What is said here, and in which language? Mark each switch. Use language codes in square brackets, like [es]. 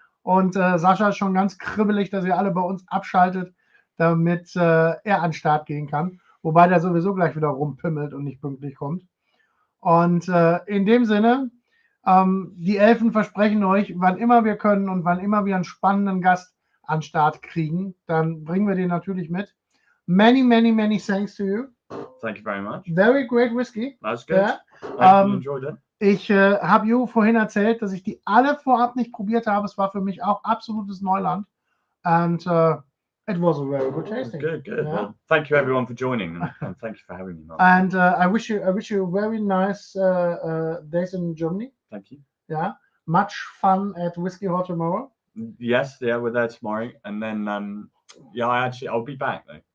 [de] Und Sascha ist schon ganz kribbelig, dass ihr alle bei uns abschaltet, damit er an den Start gehen kann. Wobei der sowieso gleich wieder rumpimmelt und nicht pünktlich kommt. Und in dem Sinne, die Elfen versprechen euch, wann immer wir können und wann immer wir einen spannenden Gast an den Start kriegen, dann bringen wir den natürlich mit. [en] Many, many, many thanks to you. Thank you very much. Very great whiskey. That's good. Yeah. I enjoyed it. [de] Ich habe you vorhin erzählt, dass ich die alle vorab nicht probiert habe. Es war für mich auch absolutes Neuland. [en] And it was a very good tasting. Good. Yeah. Well, thank you everyone for joining and thank you for having me, Mark. And I wish you a very nice days in Germany. Thank you. Yeah. Much fun at Whiskey Hall tomorrow. Yes, yeah, we're there tomorrow, and then I'll be back though.